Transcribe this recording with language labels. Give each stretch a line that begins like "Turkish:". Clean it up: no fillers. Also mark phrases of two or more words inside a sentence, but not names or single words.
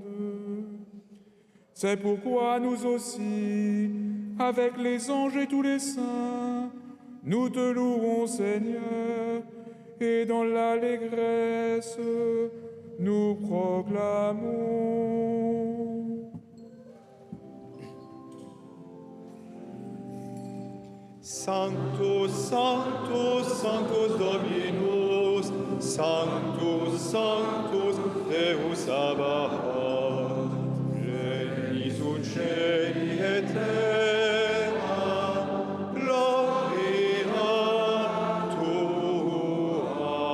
French: C'est pourquoi nous aussi, avec les anges et tous les saints, nous te louons, Seigneur, et dans l'allégresse, nous proclamons.
Latin: Sanctus, Sanctus, Sanctus Dominus, Sanctus, Sanctus, Deus Sabaoth, Geni sunt cieli et terra, gloria tua.